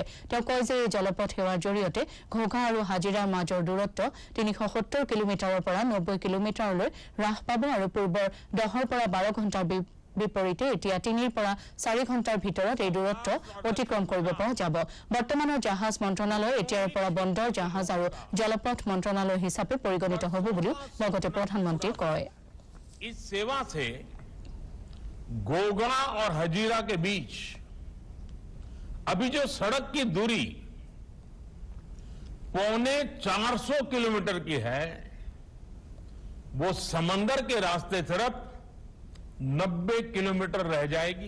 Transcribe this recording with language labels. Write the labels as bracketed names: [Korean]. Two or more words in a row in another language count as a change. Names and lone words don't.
[Assamese] তেওঁ কয় যে এই জলপথ সেৱাৰ জৰিয়তে ঘোঘা আৰু হাজিৰাৰ মাজৰ দূৰত্ব 370 কিলোমিটাৰৰ পৰা 90 কিলোমিটাৰলৈ হ্ৰাস পাব আৰু পূৰ্বৰ 10ৰ পৰা 12 ঘণ্টাৰ বিপৰীতে এতিয়া 3ৰ পৰা 4 ঘণ্টাৰ ভিতৰত এই দূৰত্ব অতিক্ৰম কৰিব পৰা যাব। বৰ্তমানৰ জাহাজ মন্ত্ৰণালয় এতিয়াৰ পৰা বন্দৰ জাহাজ আৰু জলপথ মন্ত্ৰণালয় হিচাপে পৰিগণিত হ'ব বুলি লগতে প্ৰধানমন্ত্ৰীয়ে কয়। [Hindi] इस सेवा से गोगरा और हजीरा के बीच अभी जो सड़क की दूरी 450 किलोमीटर की है, वो समंदर के रास्ते तरफ 90 किलोमीटर रह जाएगी।